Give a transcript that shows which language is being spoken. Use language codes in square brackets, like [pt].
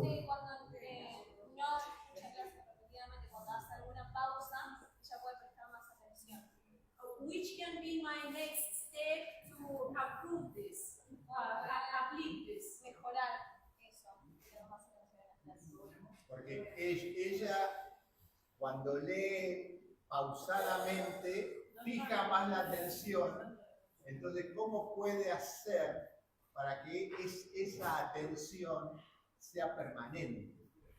[es] Dice que cuando no escucha clases repetidamente, cuando hace alguna pausa, ella puede prestar más atención. [en] Which can be my next step to approve this, apply this. [es] Mejorar eso, tener más atención en las clases. Porque ella, cuando lee pausadamente, fija más la atención. Entonces, ¿cómo puede hacer para que esa atención sea permanente?